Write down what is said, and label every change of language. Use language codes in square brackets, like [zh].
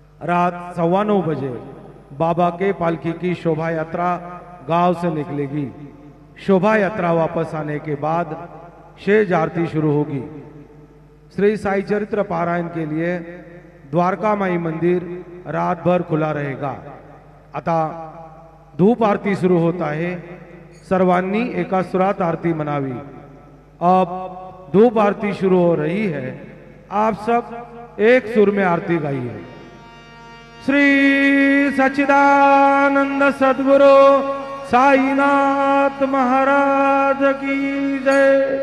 [hi] रात 9:15 बजे बाबा के पालकी की शोभा यात्रा गांव से निकलेगी। शोभा यात्रा वापस आने के बाद शेज आरती शुरू होगी। श्री साई चरित्र पारायण के लिए द्वारका माई मंदिर रात भर खुला रहेगा। [mr] आता धूप आरती सुरू होता है। सर्वांनी एका सुरात आरती मनावी। [hi] अब धूप आरती शुरू हो रही है। आप सब एक सुर में आरती गाइए। श्री सच्चिदानंद सद्गुरु साईनाथ महाराज की जय।